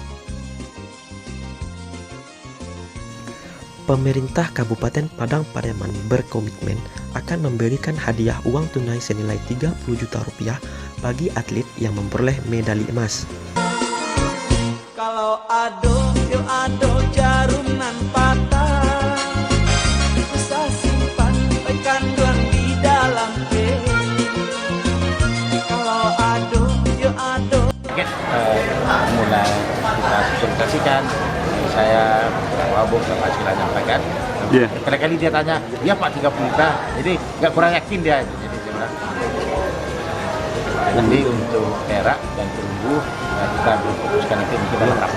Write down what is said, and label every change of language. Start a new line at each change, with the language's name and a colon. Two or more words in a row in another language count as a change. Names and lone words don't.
Indonesian: Pemerintah Kabupaten Padang Pariaman berkomitmen akan memberikan hadiah uang tunai senilai 30 juta rupiah bagi atlet yang memperoleh medali emas.
Minangkabau: Kalau ado, yo ado jarum nan patah, usah simpan kandang di dalam pil. Kalau ado, yo ado.
Indonesian: Mulai kita sosialisasikan, saya Pak Bung sama Sila nyampaikan. Kali-kali dia tanya, ya Pak 30 juta, jadi nggak kurang yakin dia. Jadi dia bilang, Jadi untuk perak dan perunggu kita belum fokuskan itu mungkin dalam rapat